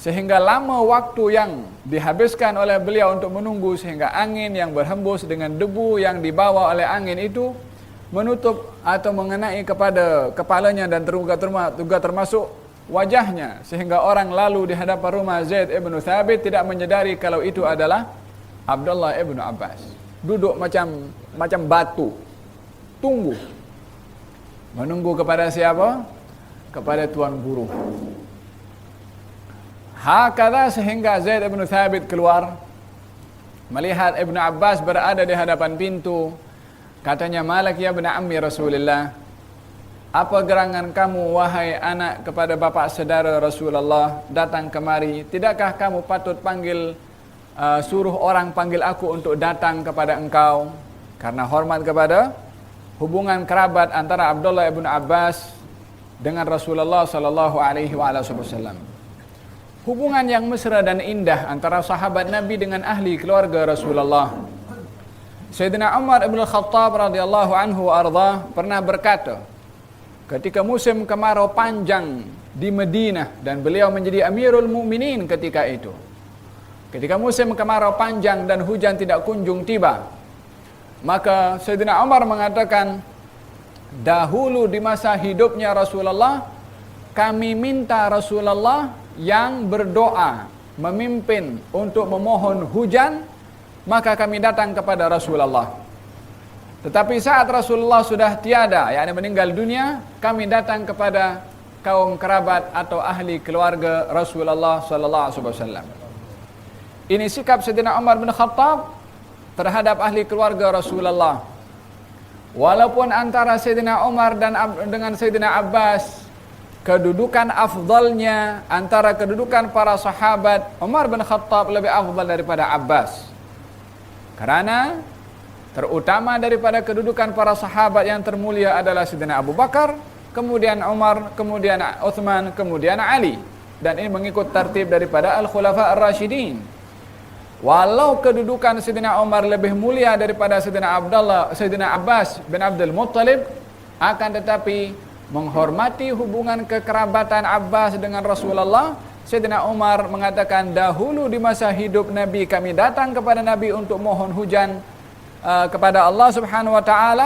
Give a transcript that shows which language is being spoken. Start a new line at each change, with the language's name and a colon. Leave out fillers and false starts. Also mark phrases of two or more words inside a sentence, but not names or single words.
Malay: sehingga lama waktu yang dihabiskan oleh beliau untuk menunggu, sehingga angin yang berhembus dengan debu yang dibawa oleh angin itu menutup atau mengenai kepada kepalanya dan juga termasuk wajahnya, sehingga orang lalu di hadapan rumah Zaid ibn Thabit tidak menyadari kalau itu adalah Abdullah ibn Abbas. Duduk macam batu, tunggu, menunggu kepada siapa? Kepada tuan guru. Hakadha, sehingga Zaid ibn Thabit keluar, melihat Ibn Abbas berada di hadapan pintu. Katanya,
Arabic: ما لك يا ابن عم رسول الله,
Malay: apa gerangan kamu wahai anak kepada bapak saudara Rasulullah datang kemari? Tidakkah kamu patut suruh orang panggil aku untuk datang kepada engkau? Karena hormat kepada hubungan kerabat antara Abdullah ibn Abbas dengan Rasulullah
Arabic: صلى الله عليه وسلم.
Malay: Hubungan yang mesra dan indah antara sahabat Nabi dengan ahli keluarga Rasulullah. Sayyidina Umar ibn Khattab
Arabic: رضي الله عنه
Malay: arda pernah berkata, ketika musim kemarau panjang di Madinah dan beliau menjadi Amirul Mukminin ketika itu. Ketika musim kemarau panjang dan hujan tidak kunjung tiba, maka Sayyidina Umar mengatakan, dahulu di masa hidupnya Rasulullah, kami minta Rasulullah yang berdoa memimpin untuk memohon hujan, maka kami datang kepada Rasulullah. Tetapi saat Rasulullah sudah tiada, yakni meninggal dunia, kami datang kepada kaum kerabat atau ahli keluarga Rasulullah
Arabic: صلى الله عليه وسلم.
Malay: Ini sikap Sayyidina Umar bin Khattab terhadap ahli keluarga Rasulullah. Walaupun antara Sayyidina Umar dengan Sayyidina Abbas, kedudukan afdalnya antara kedudukan para sahabat, Umar bin Khattab lebih afdal daripada Abbas. Karena terutama daripada kedudukan para sahabat yang termulia adalah Sayyidina Abu Bakar, kemudian Umar, kemudian Uthman, kemudian Ali. Dan ini mengikut tertib daripada Al-Khulafa Ar-Rashidin. Walau kedudukan Sayyidina Umar lebih mulia daripada Sayyidina Abbas bin Abdul Muttalib, akan tetapi menghormati hubungan kekerabatan Abbas dengan Rasulullah, Sayyidina Umar mengatakan, dahulu di masa hidup Nabi kami datang kepada Nabi untuk mohon hujan kepada Allah
Arabic: سبحانه وتعالى.